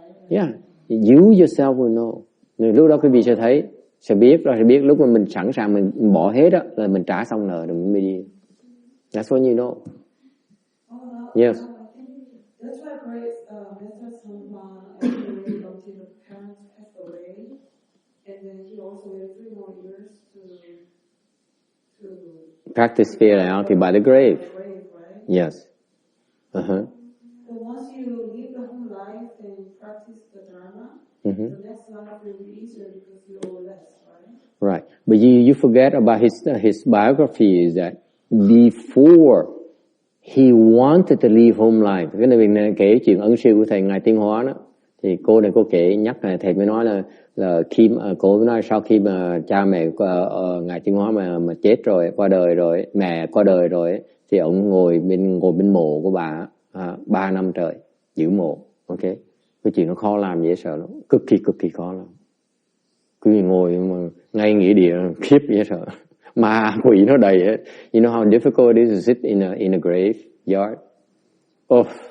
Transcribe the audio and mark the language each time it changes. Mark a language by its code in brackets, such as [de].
[en] Yeah, you yourself will know. [vi] Lúc đó quý vị sẽ biết lúc mà mình sẵn sàng mình bỏ hết đó là mình trả xong nợ rồi mình mới đi. [en] That's when you know. Yes. That's why Grace, Mr. Sangha, actually waited until the parents passed away, and then he also waited 3 more years to practice reality by the grave. Right? Yes. But once you live the whole life and practice the Dharma, the next life will be easier because you owe less, right? Right. But you forget about his biography is that before he wanted to leave home life. [vi] Cái này mình kể chuyện ân sư của thầy Ngài Tiên Hóa đó. Thì cô này cô kể nhắc là thầy mới nói là khi cô mới nói sau khi mà cha mẹ Ngài Tiên Hóa mà chết rồi, qua đời rồi, mẹ qua đời rồi thì ông ngồi bên mộ của bà 3 năm trời giữ mộ. Ok. Cái chuyện nó khó làm dễ sợ lắm, cực kỳ khó lắm. Cứ ngồi mà ngay nghĩa địa khiếp dễ sợ. Ma quỷ nó đầy hết. [en] You know how difficult it is to sit in a graveyard? Oh.